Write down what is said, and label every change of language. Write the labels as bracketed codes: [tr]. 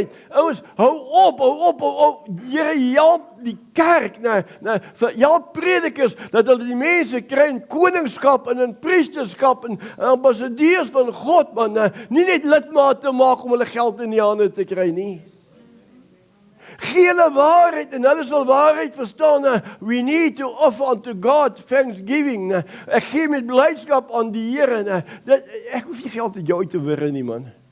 [af] Ouens, hou op. Here help die kerk, help predikers dat hulle die mense kry in koningskap en in priesterskap en ambassadeurs van God, man. Nie net lidmate maak om hulle geld in die hande te kry nie. Gee hulle waarheid en hulle sal waarheid verstaan. [en] We need to offer unto God thanksgiving. [af] Ek gee met blydskap aan die Here. Ek hoef nie geld uit jou te wurre nie, man.